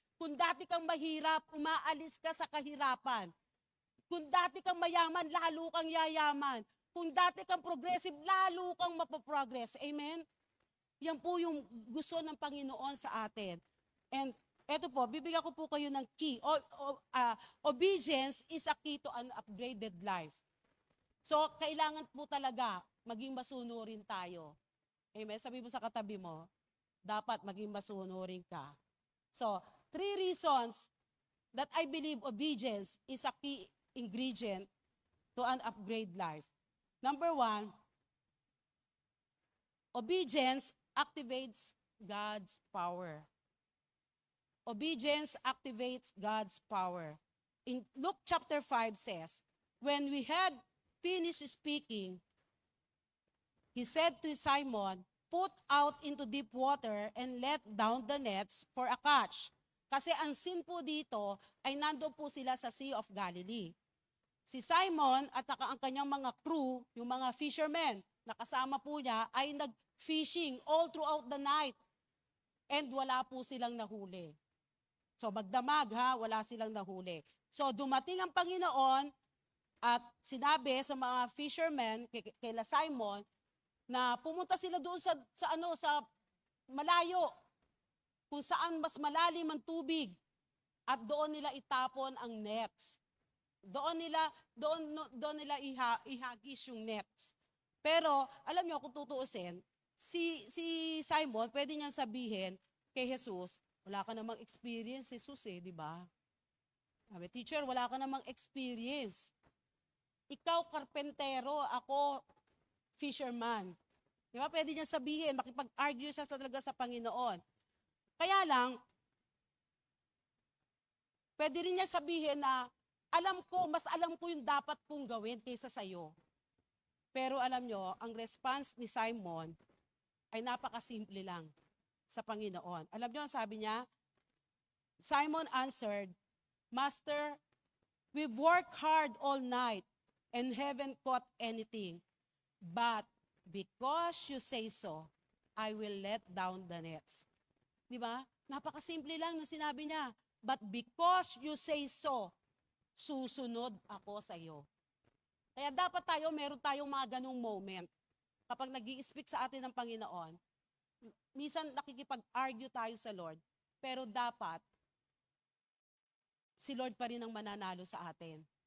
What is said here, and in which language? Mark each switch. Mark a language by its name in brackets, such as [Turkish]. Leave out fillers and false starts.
[Filipino] Kung dati kang mahirap, umaalis ka sa kahirapan. Kung dati kang mayaman, lalo kang yayaman. Kung dati kang progressive, lalo kang mapaprogress. Amen? Yan po yung gusto ng Panginoon sa atin. And eto po, bibigyan ko po kayo ng key. [English] Obedience is a key to an upgraded life. So, [Filipino] kailangan po talaga maging masunurin tayo. [English] Amen? [Filipino] Sabi mo sa katabi mo, dapat maging masunurin ka. [English] So, 3 reasons that I believe obedience is a key ingredient to an upgrade life. Number 1, obedience activates God's power. Obedience activates God's power. In Luke chapter 5 says, when we had finished speaking, he said to Simon, put out into deep water and let down the nets for a catch. [Filipino] Kasi ang scene po dito ay nandoon po sila sa Sea of Galilee. Si Simon at ang kanyang mga crew, yung mga fishermen na kasama po niya, ay nag-fishing all throughout the night. And wala po silang nahuli. So magdamag wala silang nahuli. So dumating ang Panginoon at sinabi sa mga fishermen, kila Simon, na pumunta sila doon sa malayo, kung saan mas malalim ang tubig, at doon nila itapon ang nets. Doon nila ihagis yung nets. Pero alam niyo kung tutuusin, si Simon pwede niyang sabihin kay Jesus, wala ka namang experience, Jesus di ba? Sabi, teacher, wala ka namang experience. Ikaw karpentero, ako fisherman. Di ba? Pwede niya sabihin, makipag-argue siya talaga sa Panginoon. Kaya lang, pwede rin niya sabihin na, mas alam ko yung dapat kong gawin kaysa sa'yo. Pero alam nyo, ang response ni Simon ay napakasimple lang sa Panginoon. Alam nyo, ang sabi niya, [English] Simon answered, Master, we've worked hard all night and haven't caught anything. But because you say so, I will let down the nets. [Filipino] Di ba? Napakasimple lang nung sinabi niya. [English] But because you say so, [Filipino] susunod ako sa iyo. Kaya dapat meron tayong mga ganung moment. Kapag nag-i-speak sa atin ng Panginoon, minsan nakikipag-argue tayo sa Lord, pero dapat, si Lord pa rin ang mananalo sa atin.